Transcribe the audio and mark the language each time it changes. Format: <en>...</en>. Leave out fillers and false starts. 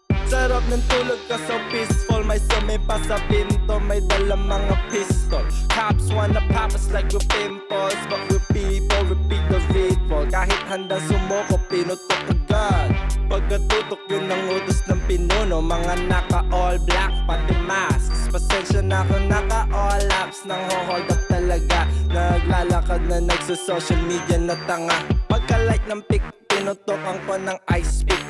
<tl>Sarap ng tulog ka sa peaceful, may sumi pa sa pinto, may dala mga pistol.</tl> <en>Cops wanna pop us like we're pimples, but we're people, repeat the ritual.</en> <tl>Kahit handang sumoko, pinutok agad. Pagkatutok yun ang utos ng pinuno, mga naka</tl> <en>all black,</en> <tl>pati masks. Pasensya na kung naka all apps, nang hold up talaga. Naglalakad na nagsa social media na tanga. Pagka-like ng pic, pinutokan ko ng ice pick.</tl>